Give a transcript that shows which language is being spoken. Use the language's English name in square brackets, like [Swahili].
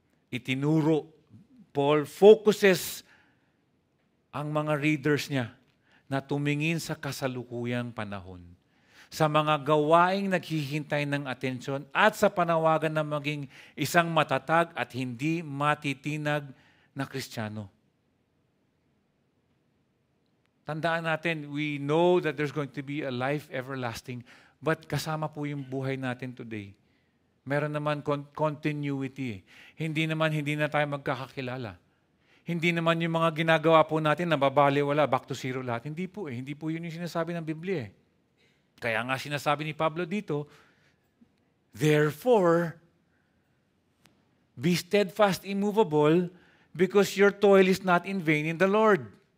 [Filipino] Itinuro Paul focuses ang mga readers niya na tumingin sa kasalukuyang panahon, sa mga gawaing naghihintay ng atensyon at sa panawagan na maging isang matatag at hindi matitinag na Kristiyano. Tandaan natin, [English] we know that there's going to be a life everlasting, but [Filipino] kasama po yung buhay natin [English] today. [Filipino] Meron naman continuity. Hindi na tayo magkakakilala. Hindi naman yung mga ginagawa po natin na babaliwala, back to zero lahat. Hindi po eh. Hindi po yun yung sinasabi ng Biblia eh. Kaya nga sinasabi ni Pablo dito, [English] therefore, be steadfast, immovable, because your toil is not in vain in the Lord.